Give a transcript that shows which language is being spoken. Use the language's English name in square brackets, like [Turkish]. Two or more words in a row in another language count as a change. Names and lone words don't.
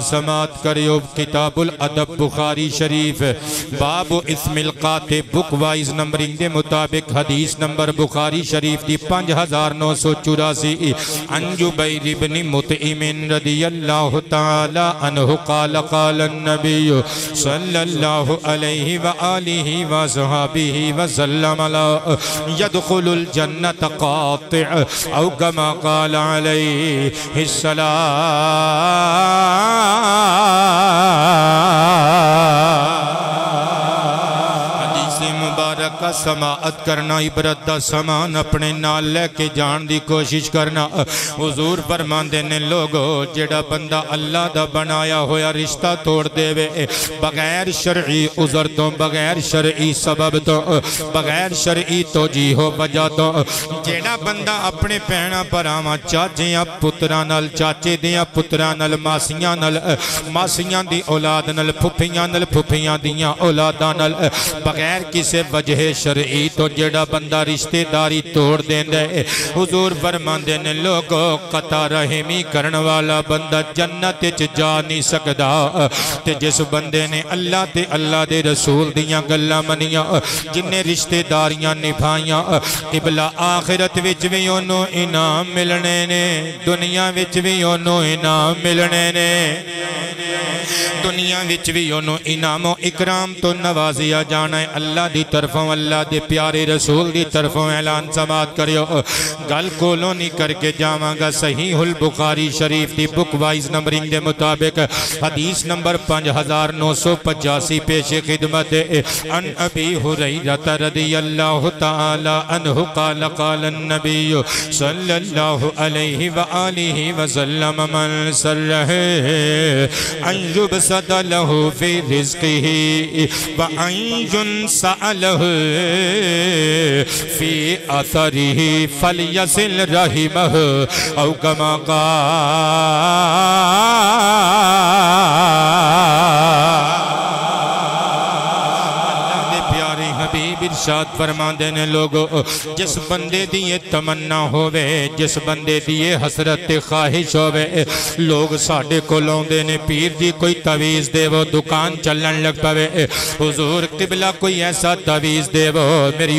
[Punjabi] سماعت کریو کتاب الادب بخاری شریف باب اسم القاطع [English] book wise numbering [Punjabi] دے مطابق حدیث نمبر بخاری شریف دی [Arabic] 5984 عن جبیر بن مطعم رضی اللہ تعالی عنہ قال قال النبی صلی اللہ علیہ وآلہ وصحبہ وسلم يدخل الجنة قاطع او كما قال عليه السلام [Punjabi] کا سماعت کرنا عبرت دا سامان اپنے نال لے کے جان دی کوشش کرنا حضور فرماندے نے لوگو جڑا بندہ اللہ دا بنایا ہویا رشتہ توڑ دے وے بغیر شرعی عذر تو بغیر شرعی سبب تو بغیر شرعی توجیہ و وجہ تو جڑا بندہ اپنے بہناں بھراواں چاچیاں پتراں نال چاچے دیاں پتراں نال ماسیاں دی اولاد نال پھپھیاں دیاں اولاداں نال بغیر کسی وجہ شرعی تو جڑا بندہ رشتہ داری توڑ دیندے حضور فرماندے نے لوگو قطع رحمی کرن والا بندہ جنت وچ جا نہیں سکدا تے جس بندے نے اللہ تے اللہ دے رسول دیاں گلاں منیاں جن نے رشتہ داریاں نبھائیاں قبلہ آخرت وچ وی اونوں انعام ملنے نے دنیا وچ وی اونوں انعام ملنے نے دنیا وچ بھی انہوں انعام و اکرام تو نوازیا جانا ہے اللہ دی طرفوں اللہ دے پیارے رسول دی طرفوں اعلان سماعت کریو گل کولوں نہیں کر کے جاواں گا صحیح البخاری شریف دی [English] book wise numbering [Punjabi] دے مطابق حدیث نمبر 5985 پیش خدمت [Arabic] ان ابی ہریرہ رضی اللہ تعالی عنہ قال قال النبی صلی اللہ علیہ وآلہ وسلم من سرہ ان يبسط له في رزقه وأن ينسأ له في أثره فليصل رحمه أو كما قال [Punjabi] ارشاد فرماندے نے لوگو جس بندے دی یہ تمنا ہووے جس بندے دی یہ حسرت خواہش ہووے لوگ ساڑھے کو لوندے نے پیر جی کوئی تعویز دے وہ دکان چلن لگ پوے حضور قبلہ کوئی ایسا تعویز دے وہ میری